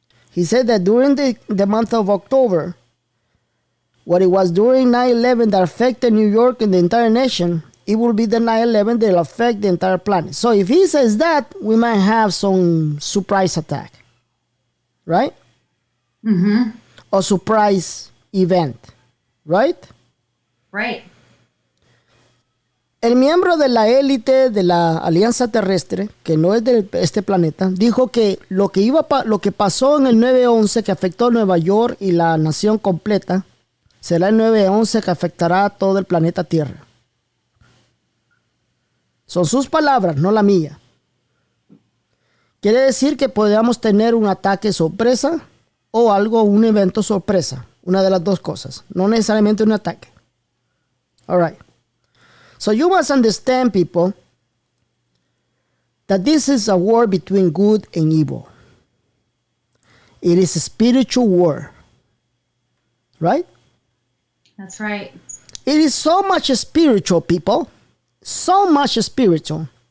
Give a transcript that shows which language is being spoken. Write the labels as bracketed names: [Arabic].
[English] He said that during the month of October, what it was during 9/11 that affected New York and the entire nation, it will be the 9/11 that will affect the entire planet. So if he says that, we might have some surprise attack, right? Mm-hmm. Or surprise event, right? Right. [Spanish] El miembro de la élite de la Alianza Terrestre, que no es de este planeta, dijo que lo que pasó en el 9/11 que afectó a Nueva York y la nación completa, será el 9/11 que afectará a todo el planeta Tierra. Son sus palabras, no la mía. Quiere decir que podríamos tener un ataque sorpresa o un evento sorpresa. Una de las dos cosas. No necesariamente un ataque. [English] All right. So you must understand, people, that this is a war between good and evil. It is a spiritual war. Right? That's right. It is so much spiritual, people. So much spiritual.